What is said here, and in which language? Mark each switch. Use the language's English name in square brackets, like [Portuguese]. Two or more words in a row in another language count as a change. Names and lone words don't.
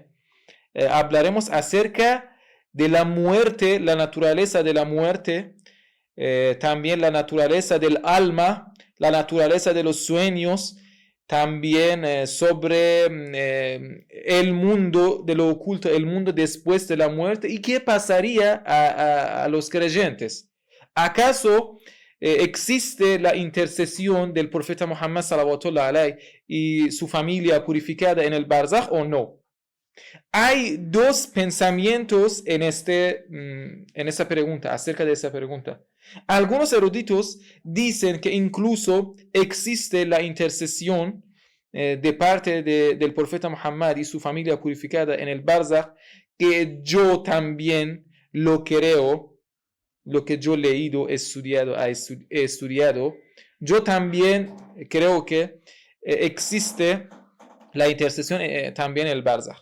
[Spanish] Hablaremos acerca de la muerte, la naturaleza de la muerte, también la naturaleza del alma, la naturaleza de los sueños, también sobre el mundo de lo oculto, el mundo después de la muerte y qué pasaría a los creyentes. ¿Acaso existe la intercesión del profeta Muhammad [Arabic] صلى الله عليه [Spanish] y su familia purificada en el barzaj o no? Hay dos pensamientos en esa pregunta, acerca de esa pregunta. Algunos eruditos dicen que incluso existe la intercesión de parte del profeta Muhammad y su familia purificada en el barzaj, que yo también lo creo, lo que yo he leído, he estudiado, yo también creo que existe la intercesión también en el barzaj.